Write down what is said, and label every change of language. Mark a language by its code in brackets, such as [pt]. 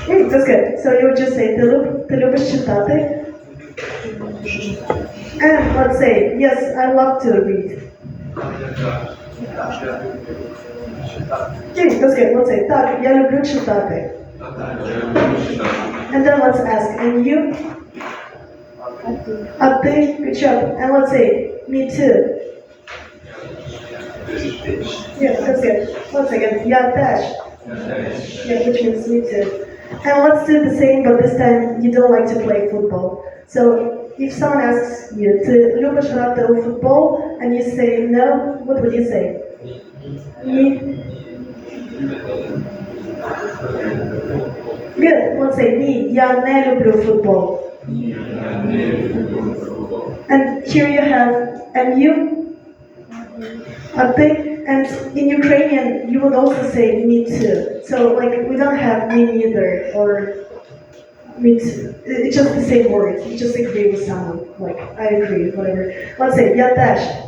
[en] That's good. So you would just say [uk] ти любиш читати? [en] And let's say, yes, I love to read. That's good. Let's say, [uk] так, я люблю читати. [en] And then let's ask, and you? [uk] А ты? [en] Good job. And let's say, me too. Yeah, that's good. Once again, [uk] я теж. [en] Yeah, which means me too. And let's do the same, but this time you don't like to play football. So if someone asks you, [uk] ти любиш грати у футбол, [en] and you say no, what would you say? [uk] Ні. [en] Good. Let's say [uk] ні, я не люблю футбол. [en] And here you have, and you? [uk] А ти? [en] And in Ukrainian, you would also say me too. So like we don't have me neither or me too. It's just the same word. You just agree with someone. Like I agree, whatever. Let's say [uk] я теж.